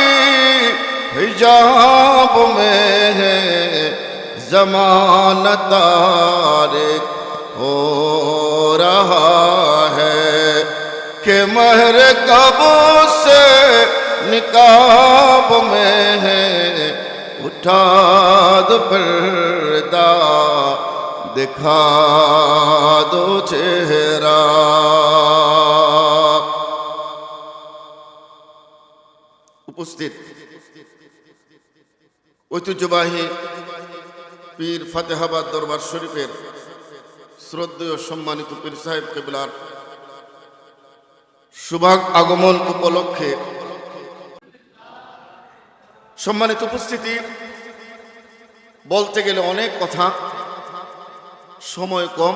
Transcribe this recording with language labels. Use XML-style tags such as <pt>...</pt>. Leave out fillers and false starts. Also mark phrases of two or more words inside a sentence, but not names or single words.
<ur>حجاب میں ہے زمانہ تاریک ہو رہا ہے کہ مہر کعبہ سے نقاب میں ہے اٹھا دو پردہ دکھا دو چہرہ</ur> <bn>উপস্থিত ঐতিহ্যবাহী পীর ফতেহাবাদ দরবার শরীফের শ্রদ্ধেয় সম্মানিত পীর সাহেব কেবলার শুভ আগমন উপলক্ষে সম্মানিত উপস্থিতি বলতে গেলে অনেক কথা, সময় কম।</bn>